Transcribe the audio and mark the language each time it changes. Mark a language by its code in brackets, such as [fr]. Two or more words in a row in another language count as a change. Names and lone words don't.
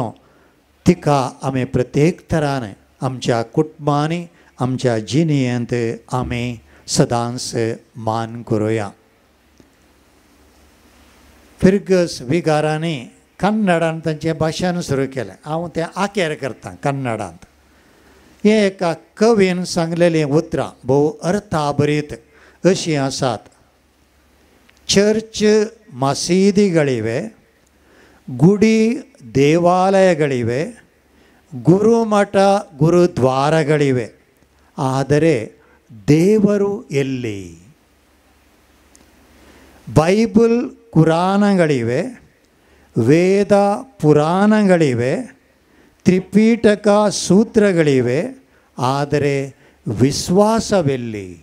[kok] देखून तिका आमी प्रत्येक तरान आमच्या कुटुंबांनी आमच्या जिणेंत आमी सदांच मान करुया. फिर्गस विगारांनी कन्नडांत तांचे भाशण सुरू केलें. हांव तें आखेर करतां कन्नडांत. हें एका कवीन सांगलेलीं उतरां भोव अर्थाभरीत अशीं आसात. [kn] ಚರ್ಚ್ ಮಸೀದಿಗಳಿವೆ, ಗುಡಿ ದೇವಾಲಯಗಳಿವೆ, ಗುರುಮಠ ಗುರುದ್ವಾರಗಳಿವೆ, ಆದರೆ ದೇವರು ಎಲ್ಲಿ? ಬೈಬಲ್ ಕುರಾನಗಳಿವೆ, ವೇದ ಪುರಾಣಗಳಿವೆ, ತ್ರಿಪೀಠಕ ಸೂತ್ರಗಳಿವೆ, ಆದರೆ ವಿಶ್ವಾಸವೆಲ್ಲಿ?